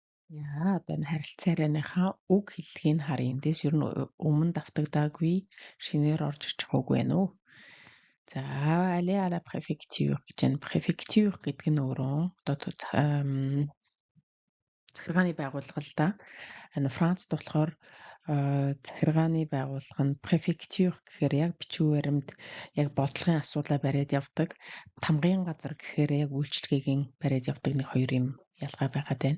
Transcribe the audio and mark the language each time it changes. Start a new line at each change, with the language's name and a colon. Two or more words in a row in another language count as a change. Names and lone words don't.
Mongolian: Яа, одоо энэ харилцааныхаа уг хэллэгийг харъя. Эндээс ер нь өмнө давтагдаагүй шинээр орж ирчих үг байна уу? За,
French: aller à la préfecture
Mongolian: гэж байна. Préfecture гэдэг нь өөрөө одоо захиргааны байгууллага л да. Францд болохоор захиргааны байгууллага нь prefecture гэхээр яг бичиг баримт яг бодлогын асуудлаа бариад явдаг. Тамгын газар гэхээр яг үйлчлэгийн бариад явдаг нэг хоёр юм ялгаа байгаад байна.